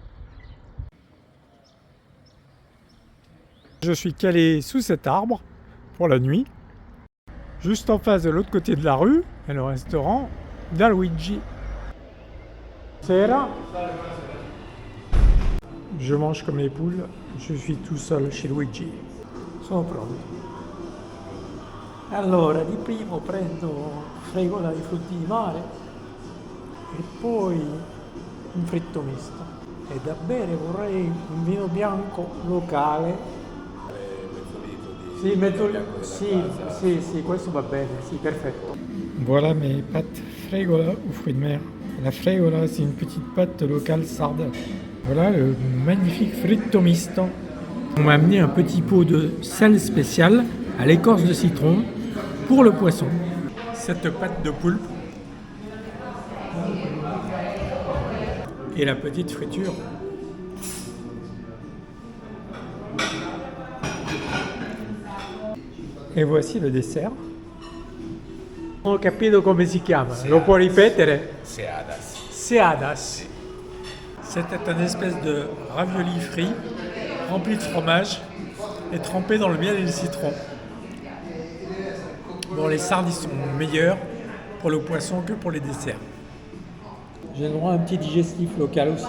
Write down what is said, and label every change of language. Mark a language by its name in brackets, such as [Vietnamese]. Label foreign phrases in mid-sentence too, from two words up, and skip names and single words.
[French] Je suis calé sous cet arbre pour la nuit. Juste en face de l'autre côté de la rue est le restaurant da Luigi. [Italian] Sera. [French] Je mange comme les poules, je suis tout seul chez Luigi. [Italian] Sono pronti. Allora, di primo prendo fregola di frutti di mare e poi un fritto misto. E da bere vorrei un vino bianco locale. Sì, sì, questo va bene, sì, perfetto. [French] Voilà mes pâtes fregola aux fruits de mer. La fregola, c'est une petite pâte locale sarde. Voilà le magnifique [Italian] fritto misto. [French] On m'a amené un petit pot de sel spécial à l'écorce de citron pour le poisson. Cette pâte de poulpe et la petite friture. [Italian] E voici le dessert. Non ho capito come si chiama, lo può ripetere? Seadas. Seadas. [French] C'était une espèce de ravioli frit, rempli de fromage et trempé dans le miel et le citron. Bon, les sardes ils sont meilleurs pour le poisson que pour les desserts. J'ai le droit à un petit digestif local aussi.